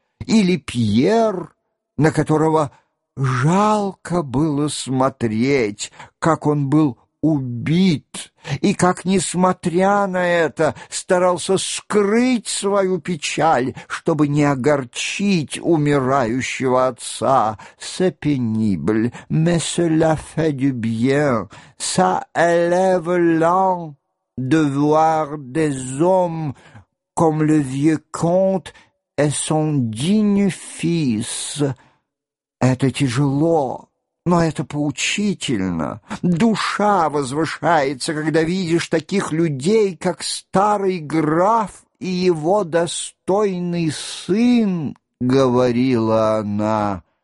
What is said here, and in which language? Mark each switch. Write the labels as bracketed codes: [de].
[ru] или Пьер, на которого жалко было смотреть, как он был убит, и как, несмотря на это, старался скрыть свою печаль, чтобы не огорчить умирающего отца. [fr] «C'est pénible, mais cela fait du bien. Ça élève l'âme de voir des hommes comme le vieux comte et son digne fils. [ru] Это тяжело, но это поучительно. Душа возвышается, когда видишь таких людей, как старый граф и его достойный сын», — говорила она.